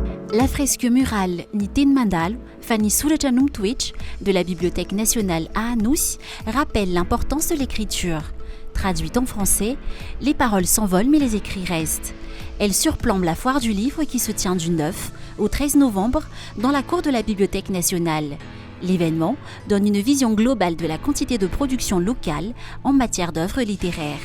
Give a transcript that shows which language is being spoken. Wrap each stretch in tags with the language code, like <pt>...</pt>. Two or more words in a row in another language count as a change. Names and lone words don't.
<fr>La fresque murale</fr> <mg>Ny teny mandalo fa ny soratra no mitoetra</mg> <fr>de la Bibliothèque nationale à Anosy rappelle l'importance de l'écriture. Traduite en français, les paroles s'envolent mais les écrits restent. Elle surplombe la foire du livre qui se tient du 9 au 13 novembre dans la cour de la Bibliothèque nationale. L'événement donne une vision globale de la quantité de production locale en matière d'œuvres littéraires.</fr>